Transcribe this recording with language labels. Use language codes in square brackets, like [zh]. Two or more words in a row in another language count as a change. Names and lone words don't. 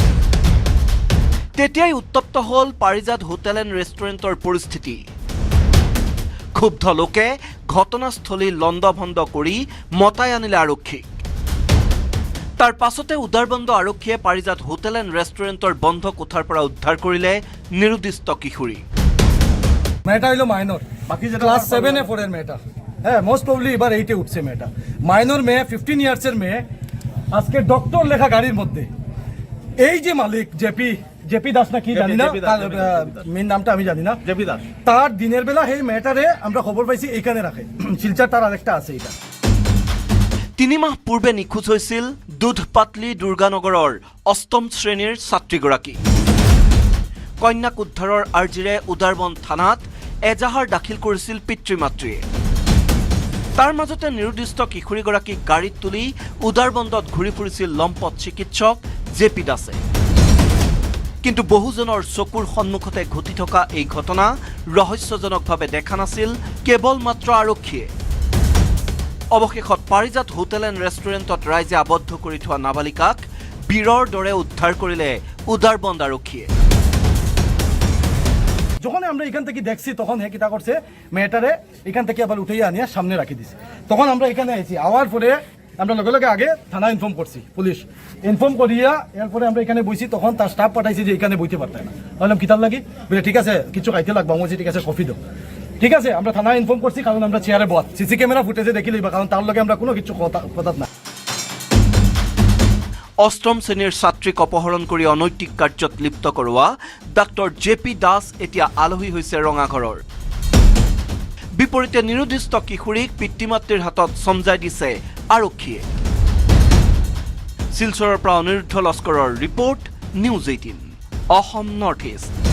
[as] তেতিয়াই উত্তপ্ত হ'ল পাৰিজাত হোটেল এণ্ড ৰেষ্টুৰেণ্টৰ পৰিস্থিতি। ক্ষুব্ধ লোকে ঘটনাস্থলী লণ্ডভণ্ড কৰি মতাই আনিলে আৰক্ষীক। তাৰ পাছতে উদাৰবন্দ আৰক্ষীয়ে পাৰিজাত হোটেল এণ্ড ৰেষ্টুৰেণ্টৰ বন্ধ কোঠাৰ পৰা উদ্ধাৰ কৰিলে নিৰুদ্দিষ্ট কিশোৰী। [bn] মেয়েটা হইলো মাইনর, বাকি যেটা ক্লাস 7 এ 4 এর মেয়েটা, হ্যাঁ [en] most probably [bn] এবার 8 এ উঠছে মেয়েটা। মাইনর মেয়ে 15 ইয়ার্সের মেয়ে, আজকে ডক্টর লেখা গাড়ির মধ্যে এই যে মালিক জেপি দাস না কি জানি না, মেন নামটা আমি জানি না, জেপি দাস, তার দিনের বেলা এই মেয়েটারে আমরা খবর পাইছি এইখানে রাখে, শিলচার তার আরেকটা আছে। [as] এটা 3 মাহ পূৰ্বে নিখোজ হৈছিল দুধপাতলি দুৰ্গানগৰৰ 8ম শ্ৰেণীৰ ছাত্ৰীগৰাকী। কন্যাক উদ্ধাৰৰ আৰ্জিৰে উদাৰবন থানাত এজাহাৰ দাখিল কৰিছিল পিতৃ মাতৃয়ে। তাৰ মাজতে নিৰুদ্দিষ্ট কিশোৰীগৰাকীক গাড়ীত তুলি উদাৰবন্দত ঘূৰি ফুৰিছিল লম্পট চিকিৎসক জে.পি. দাসে। কিন্তু বহুজনৰ চকুৰ সন্মুখতে ঘটি থকা এই ঘটনা ৰহস্যজনকভাৱে দেখা নাছিল কেৱল মাত্ৰ আৰক্ষীয়ে। অৱশেষত পাৰিজাত হোটেল এণ্ড ৰেষ্টুৰেণ্টত ৰাইজে আবদ্ধ কৰি থোৱা নাবালিকাক বীৰৰ দৰে উদ্ধাৰ কৰিলে উদাৰবন্দ আৰক্ষীয়ে। [bn] যখন আমরা এখান থেকে দেখছি তখন হে কিতা করছে, মেয়েটারে এখান থেকে আবার উঠাইয়া আনিয়া সামনে রাখি দিছে। তখন আমরা এখানে আইছি, আওয়ার পরে আমরা লগে লগে আগে থানা ইনফর্ম করছি, পুলিশ ইনফর্ম করিয়া এরপরে আমরা এখানে বইছি। তখন তার স্টাফ পাঠাইছি যে এখানে বইতে পারতাম না। বললাম কিতার লাগি, বলে ঠিক আছে কিছু খাইতে লাগবে, আমি ঠিক আছে কফি দাও। ঠিক আছে আমরা থানা ইনফর্ম করছি, কারণ আমরা চেয়ারে বস, [en] CC camera footageে [bn] দেখি লইবা, কারণ তার লগে আমরা কোনো কিছু কথা না। [as] 8ম শ্ৰেণীৰ ছাত্ৰীক অপহৰণ কৰি অনৈতিক কাৰ্যত লিপ্ত কৰোৱা ডাক্তৰ জে.পি. দাস এতিয়া আলহী হৈছে ৰঙাঘৰৰ। বিপৰীতে নিৰুদ্দিষ্ট কিশোৰীক পিতৃ মাতৃৰ হাতত চমজাই দিছে আৰক্ষীয়ে। শিলচৰৰ পৰা অনিৰুদ্ধ লস্কৰৰ ৰিপৰ্ট, নিউজ 18 অসম নৰ্থ ইষ্ট।